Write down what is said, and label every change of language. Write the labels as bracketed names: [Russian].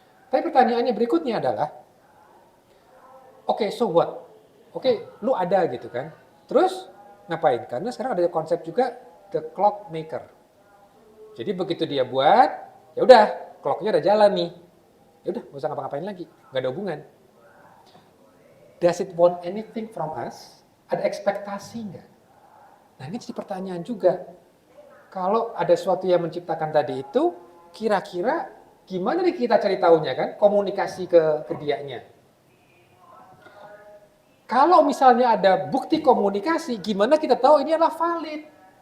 [Indonesian] Tapi pertanyaannya berikutnya adalah, [English] so what? [Indonesian] Lu ada gitu kan. Terus ngapain? Karena sekarang ada konsep juga the clock maker. Jadi begitu dia buat, ya udah, clocknya udah jalan nih. Ya udah, nggak usah ngapa-ngapain lagi, nggak ada hubungan. [English] Does it want anything from us? [Indonesian] Ada ekspektasi nggak? Nah ini jadi pertanyaan juga. Kalau ada sesuatu yang menciptakan tadi itu, kira-kira gimana nih kita cari tahunya kan? Komunikasi ke dianya. Kalau misalnya ada bukti komunikasi, gimana kita tahu ini adalah valid?